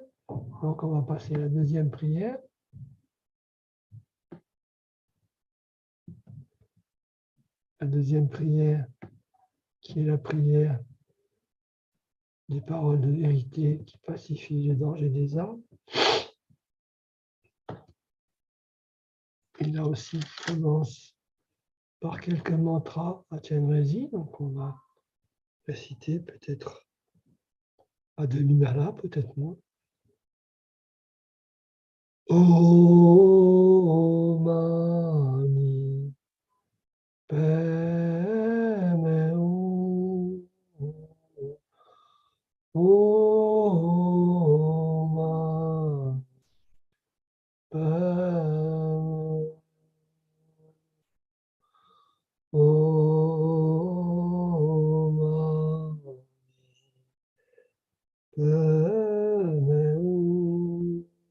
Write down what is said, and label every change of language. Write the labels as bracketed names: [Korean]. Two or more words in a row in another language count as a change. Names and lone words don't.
[French] Donc on va passer à la deuxième prière. La deuxième prière, qui est la prière des paroles de vérité qui pacifient le danger des âmes. Et là aussi, on commence par quelques mantras à Chenrezig. Donc on va réciter peut-être à demi-mala, peut-être moins. [Sanskrit] Om Mani Padme Hum. Om Mani Padme Om Mani Padme Hum.